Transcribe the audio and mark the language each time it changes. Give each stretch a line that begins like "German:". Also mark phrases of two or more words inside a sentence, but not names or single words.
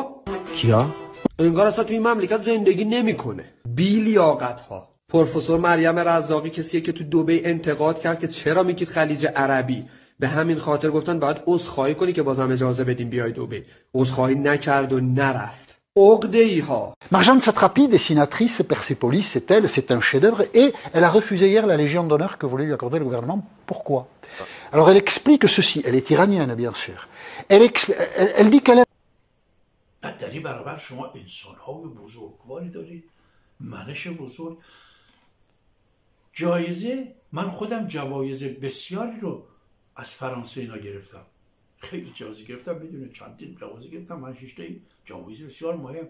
Persian: کیا؟ انگار اصلا توی این مملکت زندگی نمیکنه. بی لیاقت ها. پروفسور مریم رزاقی کسیه که تو دبی انتقاد کرد که چرا میگید خلیج عربی. به همین خاطر گفتن باید عذرخواهی کنی که بازم اجازه بدیم بیای دبی. عذرخواهی نکرد و نرفت.
French: Marjane Satrapi, dessinatrice, Persépolis, c'est un chef-d'œuvre et elle a refusé hier la Légion d'honneur que voulait lui accorder le gouvernement. Pourquoi? Alors elle explique ceci, elle est iranienne bien sûr. Elle dit qu'elle
Persian: در این برابر شما انسان‌های بزرگواری دارید، منش بزرگ. جایزه، من خودم جوایز بسیاری رو از فرانسه اینا گرفتم، خیلی جایزه گرفتم، بدون چندین جایزه گرفتم، من 6 تا جایزه بسیار مهم.